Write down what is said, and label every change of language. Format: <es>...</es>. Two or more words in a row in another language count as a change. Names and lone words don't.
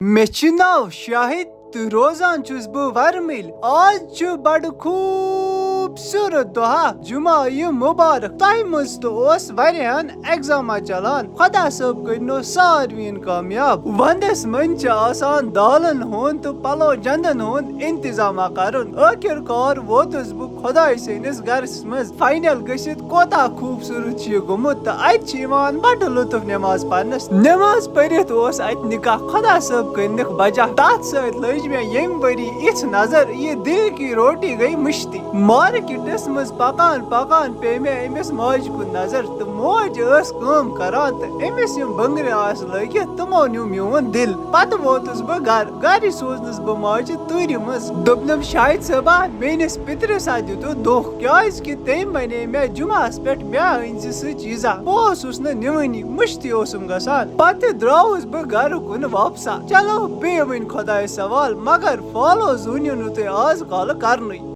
<ks>Mechinav Shahid روزان چھُس بہٕ ورمِل آز چھُ بڑٕ خوٗبصوٗرت دۄہا جمعہ یہِ مُبارک تۄہہِ منٛز تہِ اوس واریاہن ایگزاما چلان خۄدا صٲب کٔرنو ساروِین کامیاب ونٛدس منٛز چھُ آسان دالن ہُنٛد تہٕ پلو جندن ہُنٛد انتظاما کرُن ٲخر کار ووتُس بہٕ خۄداے سٕنٛدِس گرس منٛز فاینل گٔژھِتھ کوتاہ خوٗبصوٗرت چھُ یہِ گوٚمُت تہٕ اتہِ چھِ یِوان بڑٕ لُطف نٮ۪ماز پرنس نٮ۪ماز پٔرِتھ اوس اتہِ نکاح خۄدا صٲب کٔرنکھ بجا تتھ سۭتۍ لٔج مےٚ ییٚمہِ ؤری یِژھ نظر یہِ دل کی روٹی گٔے مٔشتٕے مارکیٹس منٛز پکان پکان پیٚیہِ مےٚ أمِس ماجہِ کُن نظر تہٕ موج ٲس کٲم کران تہٕ أمِس یِم بٔنگرِ آسہٕ لٲگِتھ تِمو نیوٗ میون دل پتہٕ ووتُس بہٕ گرِ سوزنس بہٕ ماجہِ تۭرِ منٛز دوٚپنم شاہد صٲبا میٲنِس پِترِس ہا دِتُن دۄکھ کیازِ کہِ تٔمۍ ونے مےٚ جمعہس پٮ۪ٹھ مےٚ أنزِ سُہ چیٖزا بہٕ اوسُس نہٕ نِوٲنی مٔشتٕے اوسُم گژھان پتہٕ درٛاوُس بہٕ گرٕ کُن واپسا چلو بیٚیہِ وۄنۍ خۄدایس سوال مگر فالو زٲنِو نہٕ تُہۍ آز کالہٕ کرنُے</ks>